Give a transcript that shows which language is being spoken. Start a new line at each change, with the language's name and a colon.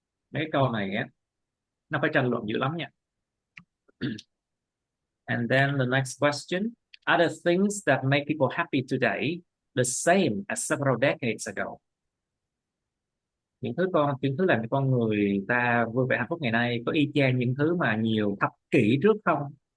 Vietnamese: Mấy câu này á, nó phải tranh luận dữ lắm nha.
English: And then the next question, are the things that make people happy today the same as several decades ago?
Vietnamese: Những thứ làm cho con người ta vui vẻ hạnh phúc ngày nay có y chang những thứ mà nhiều thập kỷ trước không?